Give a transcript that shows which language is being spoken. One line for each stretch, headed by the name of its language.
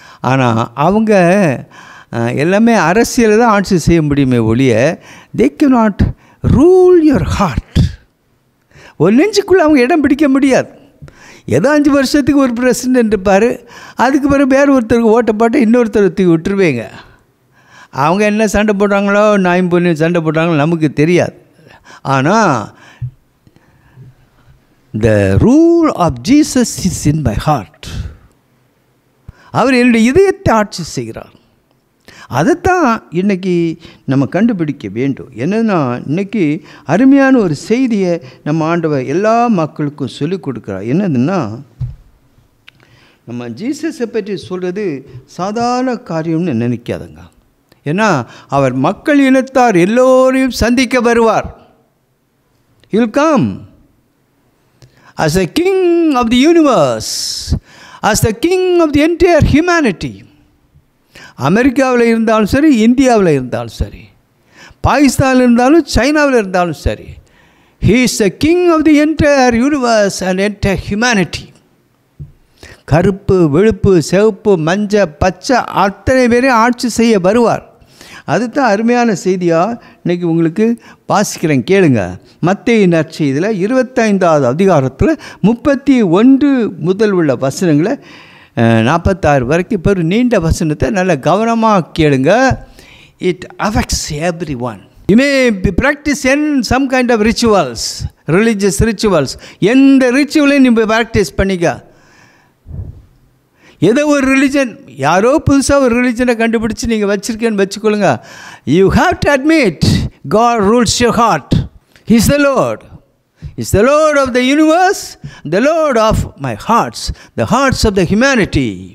Tamil: ஆனால் அவங்க எல்லாமே அரசியலை தான் ஆட்சி செய்ய முடியுமே ஒழிய,
English: they cannot rule your heart.
Tamil: ஒரு நெஞ்சுக்குள்ளே அவங்க இடம் பிடிக்க முடியாது. ஏதோ 5 வருஷத்துக்கு ஒரு பிரசிடென்ட் இருப்பார், அதுக்கு பிறகு வேறு ஒருத்தருக்கு ஓட்டை போட்டு இன்னொருத்தர் தூக்கி விட்டுருவேங்க. அவங்க என்ன சண்டை போட்டாங்களோ, நாயும் பொண்ணு சண்டை போட்டாங்களோ நமக்கு தெரியாது.
English: ஆனால் the rule of Jesus is in my heart.
Tamil: அவர் என்னுடைய இதயத்தை ஆட்சி செய்கிறார். அதைத்தான் இன்றைக்கி நம்ம கண்டுபிடிக்க வேண்டும். என்னென்னா, இன்றைக்கி அருமையான ஒரு செய்தியை நம்ம ஆண்டவர் எல்லா மக்களுக்கும் சொல்லிக் கொடுக்குறார். என்னதுன்னா, நம்ம ஜீசஸை பற்றி சொல்கிறது சாதாரண காரியம்னு நினைக்காதங்க. ஏன்னா அவர் மக்கள் இனத்தார் எல்லோரையும் சந்திக்க வருவார்.
English: He will come as the king of the universe, as the king of the entire humanity.
Tamil: அமெரிக்காவில் இருந்தாலும் சரி, இந்தியாவில் இருந்தாலும் சரி, பாகிஸ்தானில் இருந்தாலும், சைனாவில் இருந்தாலும் சரி,
English: he is the king of the entire universe and entire humanity.
Tamil: கருப்பு, வெளுப்பு, சிவப்பு, மஞ்சள், பச்சை அத்தனை பேரையும் ஆட்சி செய்ய வருவார். அதுதான் அருமையான செய்தியாக இன்றைக்கி உங்களுக்கு வாசிக்கிறேன், கேளுங்க. மத்தேயு நற்செய்தியில் 25வது அதிகாரத்தில் 31 முதல் உள்ள வசனங்களை 46 வரைக்கும் இப்போ ஒரு நீண்ட வசனத்தை நல்ல கவனமாக கேளுங்க.
English: It affects everyone. You may practice in some kind of rituals, religious rituals.
Tamil: எந்த ரிச்சுவலையும் நீங்கள் ப்ராக்டிஸ் பண்ணிக்க. ஏதோ ஒரு ரிலிஜன், யாரோ புதுசாக ஒரு ரிலிஜனை கண்டுபிடிச்சி நீங்கள் வச்சுருக்கேன்னு வச்சுக்கொள்ளுங்க.
English: You have to admit God rules your heart. He is the Lord. He is the Lord of the universe, the Lord of my hearts, the hearts of the humanity.